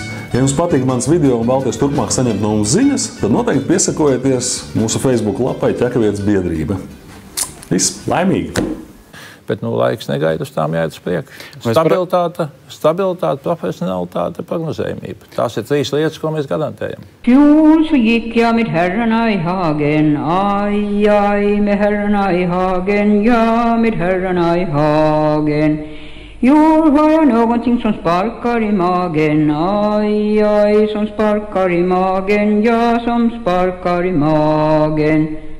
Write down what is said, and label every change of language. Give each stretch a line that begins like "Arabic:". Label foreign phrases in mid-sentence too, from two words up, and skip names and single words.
Latvian: Ja jums patīk mans video un vēlaties turpmāk saņemt no mums ziņas, tad noteikti piesakojieties mūsu Facebook lapai Ķekavietes biedrība. Viss laimīgi! Bet laiks negaida uz tām jāiet uz priekšu. Stabilitāte, profesionalitāte, prognozējumība. Tās ir 3 lietas, ko mēs garantējam.
Swedish: Fjol så gick jag med herrarna i hagen, aj, aj, med herrarna i hagen, ja, med herrarna i hagen. I år har jag någonting som sparkar i magen, aj, aj, som sparkar i magen, ja, som sparkar i magen.